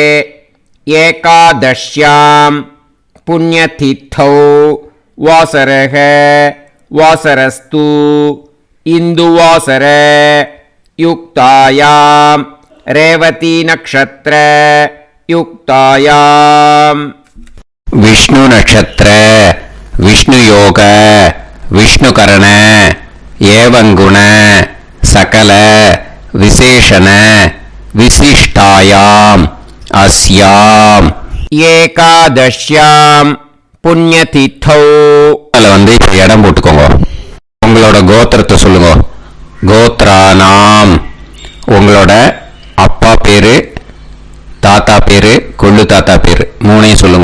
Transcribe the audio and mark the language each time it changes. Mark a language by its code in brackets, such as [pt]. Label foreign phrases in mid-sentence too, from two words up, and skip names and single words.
[sa] एकादश्यां पुण्यतिथौ वासरः वासरस्तु इन्दुवासर युक्तायां रेवती नक्षत्र युक्तायां विष्णु नक्षत्र विष्णु योग विष्णुकरण एवं गुण सकल विशेषण विशिष्टायाम् अस्याम एकादश्यां पुण्यतिथौ. [ta] வந்து இப்போ இடம் போட்டுக்கோங்க. உங்களோட கோத்திரத்தை சொல்லுங்க. கோத்ரானாம். உங்களோட அப்பா பேரு, தாத்தா பேரு, கொள்ளு தாத்தா பேரு 3ஐயும் சொல்லுங்க.